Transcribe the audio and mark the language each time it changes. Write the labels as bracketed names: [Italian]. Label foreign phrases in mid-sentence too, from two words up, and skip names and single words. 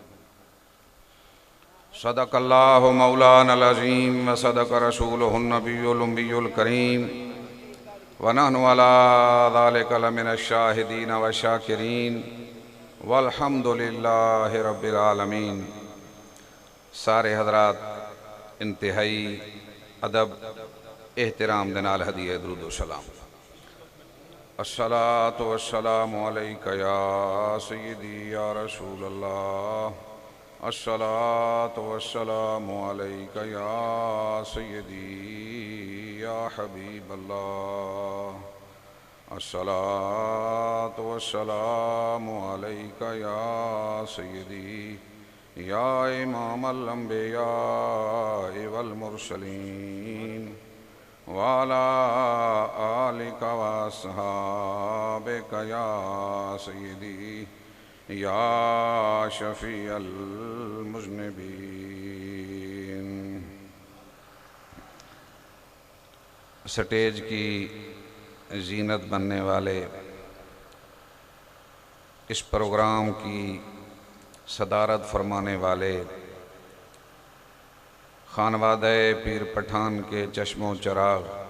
[Arabic] صدق الله مولانا العظيم وصدق رسوله النبي الأمي الكريم ونحن على ذلك لمن الشاهدين والشاكرين والحمد لله رب العالمين. [Punjabi] سارے حضرات انتہائی ادب احترام دے نال ہدیہ درود و سلام. [Arabic] الصلاة والسلام عليك يا سيدي يا رسول الله. الصلاة والسلام عليك يا سيدي يا حبيب الله. الصلاة والسلام عليك يا سيدي يا إمام الأنبياء والمرسلين وعلى آلك وأصحابك يا سيدي يا شفيع المذنبين. [Urdu] سٹیج کی زینت بننے والے اس پروگرام کی صدارت فرمانے والے خانوادے پیر پٹھان کے چشم و چراغ,